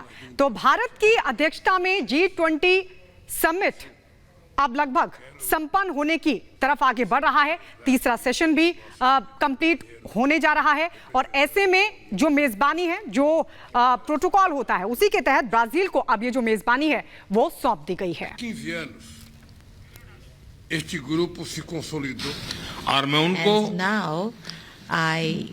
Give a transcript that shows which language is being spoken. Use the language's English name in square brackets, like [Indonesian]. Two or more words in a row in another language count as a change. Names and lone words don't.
[Hindi] तो भारत की अध्यक्षता में G20 समिट अब लगभग संपन्न होने की तरफ आगे बढ़ रहा है। तीसरा सेशन भी कंप्लीट होने जा रहा है और ऐसे में जो मेजबानी है, जो प्रोटोकॉल होता है, उसी के तहत ब्राजील को अब ये जो मेजबानी है वो सौंप दी गई है। [Portuguese] 15 anos, este grupo se consolidou। [Hindi] और मैं उनको [English] and now I